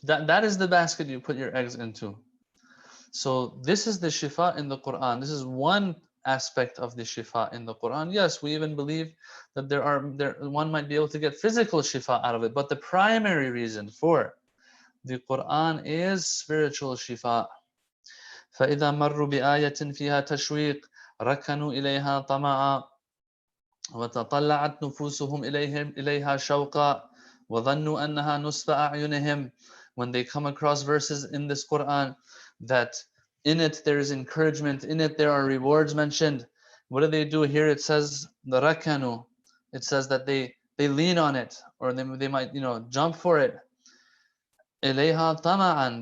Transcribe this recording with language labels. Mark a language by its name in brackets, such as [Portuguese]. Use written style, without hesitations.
[English] That is the basket you put your eggs into. So this is the shifa in the Quran. This is one aspect of the shifa in the Quran. Yes, we even believe that one might be able to get physical shifa out of it, but the primary reason for the Quran is spiritual shifa. [Arabic] فإذا مروا بآية فيها تشويق ركنوا إليها طمعا وتطلعت نفوسهم إليها شوقا وظنوا أنها نصب أعينهم. [English] When they come across verses in this Quran that in it there is encouragement, in it there are rewards mentioned, what do? Here it says the rakanu. It says that they lean on it, or they might jump for it. [Arabic] إليها طمعا.